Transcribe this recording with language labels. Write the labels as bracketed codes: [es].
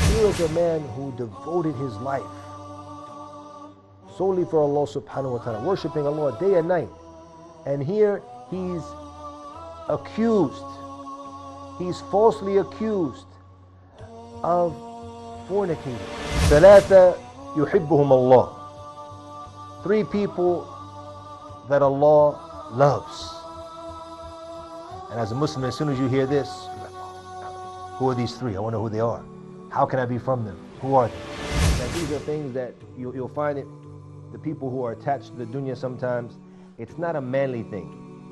[en] He was a man who devoted his life solely for Allah subhanahu wa ta'ala, worshipping Allah day and night. And here he's accused, he's falsely accused of fornicating. [ar] ثلاثة يحبهم Allah. [en] Three people that Allah loves. And as a Muslim, as soon as you hear this, you're like, oh, who are these three? I wonder who they are. How can I be from them? Who are they? Now, these are things that you'll find it, the people who are attached to the dunya sometimes, it's not a manly thing.